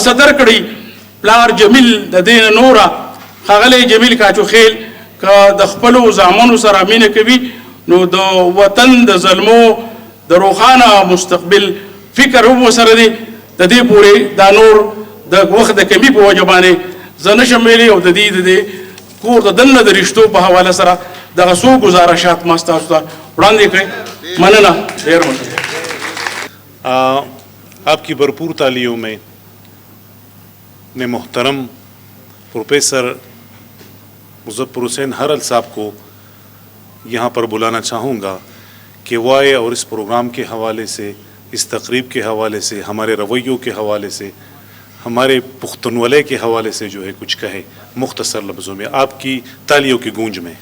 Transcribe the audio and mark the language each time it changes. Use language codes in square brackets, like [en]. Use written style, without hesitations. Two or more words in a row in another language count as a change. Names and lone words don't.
[ps] څه درکړي پلار جمیل د دې نه نوره ښاغلی جمیل کاچوخیل که د خپلو زامنو سره مینه کوي نو د وطن د ظلمو د روښانه مستقبل فکر هم ورسره دی د دې پورې دا نور د وخت د کمي په وجه باندې زه نشم ویلی او د دې کور د دننه د رشتو په حواله سره دغه څو ګزارشات ما ستاسو ته وړاندې کړئ مننه ډېر مننه [ur] آپ کی بھرپور تالیوں میں میں محترم پروفیسر مظفر حسین ہرل صاحب کو یہاں پر بلانا چاہوں گا کہ وہ آئے اور اس پروگرام کے حوالے سے اس تقریب کے حوالے سے ہمارے رویوں کے حوالے سے ہمارے پختونولے کے حوالے سے جو ہے کچھ کہے مختصر لفظوں میں آپ کی تالیوں کی گونج میں.